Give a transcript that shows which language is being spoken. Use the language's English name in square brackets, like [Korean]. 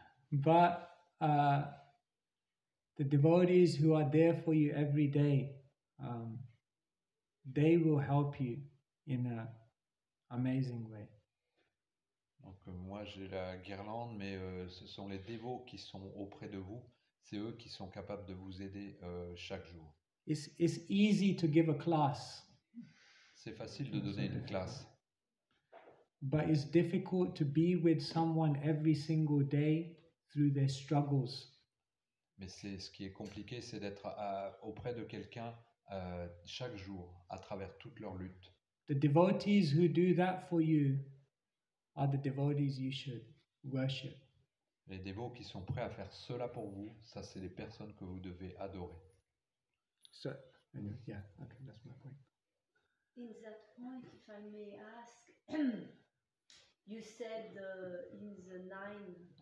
[English] But the devotees who are there for you every day, they will help you in an amazing way. [French] Donc moi j'ai la guirlande, mais ce sont les dévots qui sont auprès de vous, c'est eux qui sont capables de vous aider chaque jour. [English] It's easy to give a class, [French] C'est facile de donner une classe, [English] but it's difficult to be with someone every single day through their struggles. [French] mais ce qui est compliqué, c'est d'être auprès de quelqu'un chaque jour, à travers toutes leurs luttes. [English] The devotees who do that for you are the devotees you should worship. [French] Les dévots qui sont prêts à faire cela pour vous, ça c'est les personnes que vous devez adorer. [English] So, anyway, yeah, okay, that's my point. In that point, if I may ask, you said in the nine